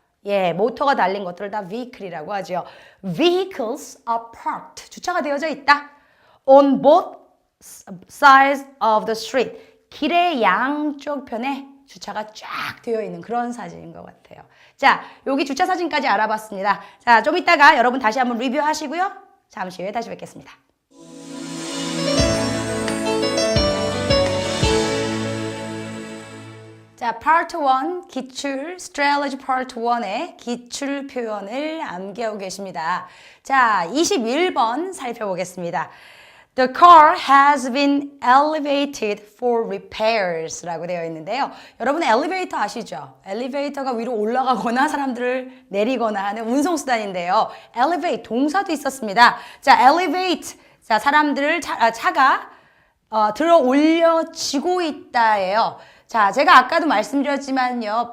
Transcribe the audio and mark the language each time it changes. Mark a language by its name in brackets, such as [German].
[Korean] 예, 모터가 달린 것들을 다 vehicle이라고 하죠. [English] Vehicles are parked. [Korean] 주차가 되어져 있다. [English] On both sides of the street. [Korean] 길의 양쪽 편에 주차가 쫙 되어 있는 그런 사진인 것 같아요. 자, 여기 주차 사진까지 알아봤습니다. 자, 좀 이따가 여러분 다시 한번 리뷰하시고요. 잠시 후에 다시 뵙겠습니다. 자, Part 1 기출 Strategy Part 1의 기출 표현을 암기하고 계십니다. 자, 21번 살펴보겠습니다. [English] The car has been elevated for repairs [Korean] 라고 되어 있는데요. 여러분 엘리베이터 아시죠? 엘리베이터가 위로 올라가거나 사람들을 내리거나 하는 운송수단인데요. elevate 동사도 있었습니다. 자, elevate. 자, 사람들을 차가 들어 올려지고 있다예요. 자, 제가 아까도 말씀드렸지만요.